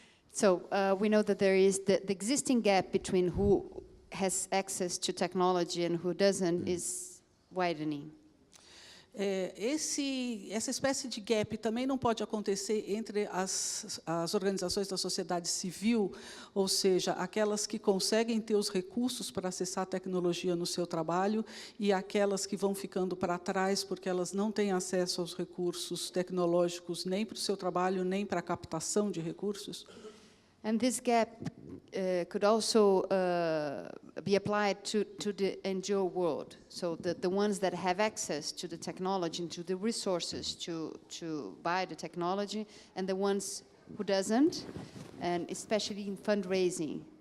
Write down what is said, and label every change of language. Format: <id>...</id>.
<en>So we know that there is the existing gap between who has access to technology and who doesn't is widening.</en> <pt>Essa espécie de gap também não pode acontecer entre as organizações da sociedade civil, ou seja, aquelas que conseguem ter os recursos para acessar a tecnologia no seu trabalho e aquelas que vão ficando para trás porque elas não têm acesso aos recursos tecnológicos nem para o seu trabalho, nem para a captação de recursos?</pt> <en>And this gap could also be applied to the NGO world. So the ones that have access to the technology and to the resources to buy the technology, and the ones who doesn't, and especially in fundraising.</en>